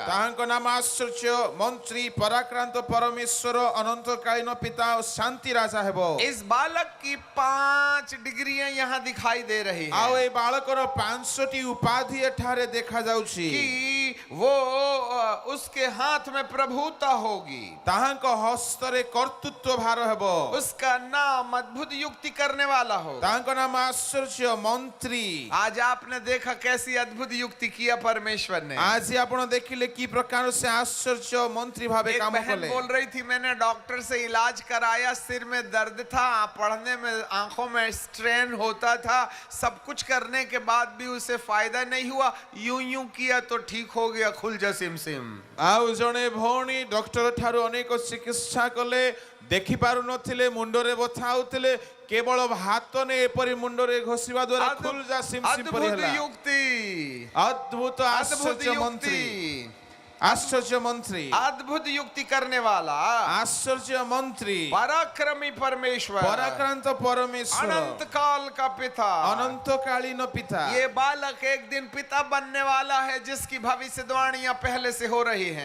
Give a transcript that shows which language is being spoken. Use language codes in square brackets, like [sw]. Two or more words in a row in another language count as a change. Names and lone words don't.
[or] ତାଙ୍କ ନାମ ଆଶ୍ଚର୍ଯ୍ୟ ମନ୍ତ୍ରୀ ପରାକ୍ରାନ୍ତ ପରମେଶ୍ୱର ଅନନ୍ତକାଳୀନ ପିତା ଔର ଶାନ୍ତି ରାଜା ହେବ। [hi] इस बालक की 5 डिग्रियां यहाँ दिखाई दे रही हैं। [or] ଆଉ ଏ ବାଳକର 5ଟି ଉପାଧି ଏଠାରେ ଦେଖା ଯାଉଛି। [hi] कि वो उसके हाथ में प्रभुता होगी, [or] ତାହାଙ୍କ ହସ୍ତରେ କର୍ତ୍ତୃତ୍ୱ ଭାର ହେବ, [hi] उसका नाम अद्भुत युक्ति करने वाला होगा। [or] ତାହାଙ୍କ ନାମ ଆଶ୍ଚର୍ଯ୍ୟ ମନ୍ତ୍ରୀ। [hi] आज आपने देखा कैसी अद्भुत युक्ति किया परमेश्वर ने। [or] ଆଜି ଆପଣ ଦେଖିଲେ କି ପ୍ରକାର ସେ ଆଶ୍ଚର୍ଯ୍ୟ ମନ୍ତ୍ରୀ ଭାବେ [hi] एक [or] କାମ [hi] बहन [or] କଲେ। [hi] बोल रही थी, मैंने डॉक्टर से इलाज कराया, सिर में दर्द था, पढ़ने में आंखों में स्ट्रेन होता था, सब कुछ करने के बाद भी उसे फायदा नहीं हुआ, यूं यूं किया तो ठीक हो गया, खुल जा सिम सिम। [or] ଆଉ ଜଣେ ଭଉଣୀ ଡକ୍ଟର ଠାରୁ ଅନେକ ଚିକିତ୍ସା କଲେ, ଦେଖି ପାରୁନଥିଲେ, ମୁଣ୍ଡରେ ବଥା ହଉଥିଲେ, କେବଳ ହାତ ନେଇ ଏପରି ମୁଣ୍ଡରେ ଘଷିବା ଦ୍ୱାରା [hi] खुल जा सिम सिम [or] ପରି [hi] अद्भुत [or] ହେଲା। [hi] युक्ति, [or] ଅଦ୍ଭୁତ [hi] अद्भुत [or] ଆଶ୍ଚର୍ଯ୍ୟ ମନ୍ତ୍ରୀ, [hi] युक्ति, आश्चर्य मंत्री, अद्भुत युक्ति करने वाला, आश्चर्य मंत्री, पराक्रमी परमेश्वर, पराक्रांत परमेश्वर, अनंत काल का पिता, अनंतकालीन पिता। ये बालक एक दिन पिता बनने वाला है, जिसकी भविष्यवाणियां पहले से हो रही हैं।